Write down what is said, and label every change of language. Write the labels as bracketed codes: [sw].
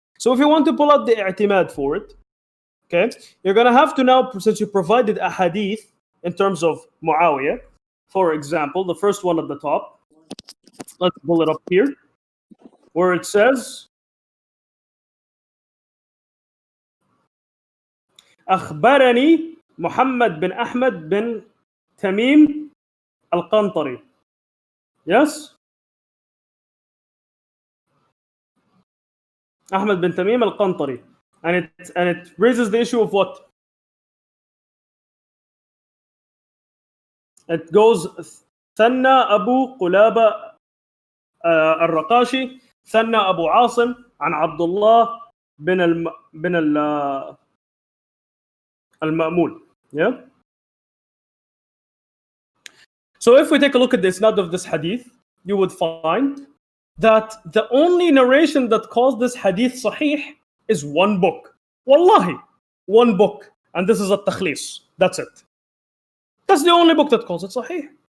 [en] So if you want to pull out the i'timad for it, okay, you're gonna have to now, since you provided a hadith in terms of Muawiyah, for example, the first one at the top, let's pull it up here, where it says, [ar] أخبرني محمد بن أحمد بن تميم القنطري. [en] Yes? Ahmad bin Tamim al-Qantari. And it raises the issue of what? It goes [ar] ثنى أبو قلابة الرقاشي ثنى أبو عاصم عن عبد الله بن المأمول. [en] Yeah? So if we take a look at the isnad of this hadith, you would find that the only narration that calls this hadith sahih is one book. Wallahi, one book. And this is at-Takhlis. That's it. That's the only book that calls it sahih.